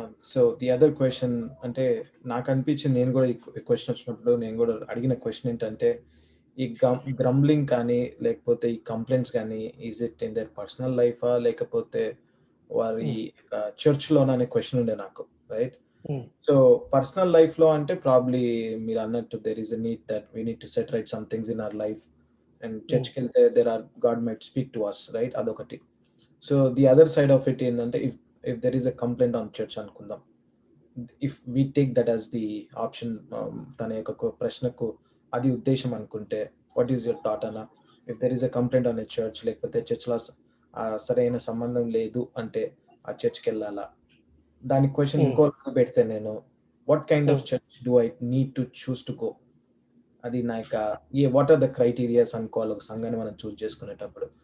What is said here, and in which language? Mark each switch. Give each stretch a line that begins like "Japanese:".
Telugu: So the other question అంటే నాకు అనిపించింది, నేను కూడా ఈ క్వశ్చన్ వచ్చినప్పుడు నేను కూడా అడిగిన క్వశ్చన్ ఏంటంటే, ఈ గ్రంబ్లింగ్ కానీ లేకపోతే ఈ కంప్లైంట్స్ కానీ
English: is it in their personal
Telugu: లైఫా లేకపోతే వారి చర్చ్లోననే క్వశ్చన్ ఉండే నాకు, రైట్? సో పర్సనల్ లైఫ్లో అంటే ప్రాబ్లీ మీరు అన్నట్టు
English: there is a need that we need to set right some things in our life
Telugu: and చర్చ్కి వెళ్తే
English: There our God might speak to us, right?
Telugu: అదొకటి.
English: so the other side of it ఏంటంటే, if there is a complaint on church అనుకుందాం, if we take that as the option,
Telugu: తన యొక్క ప్రశ్నకు అది ఉద్దేశం అనుకుంటే,
English: what is your thought అన్న? if there is a complaint on a church,
Telugu: లేకపోతే చర్చ్లో సరైన సంబంధం లేదు అంటే ఆ చర్చ్కి వెళ్ళాలా? దాని క్వశ్చన్ ఇంకో పెడితే నేను,
English: What kind of church do I need to choose to go?
Telugu: అది నా యొక్క
English: what are the criterias
Telugu: అనుకోవాలి ఒక సంఘాన్ని మనం చూస్ చేసుకునేటప్పుడు?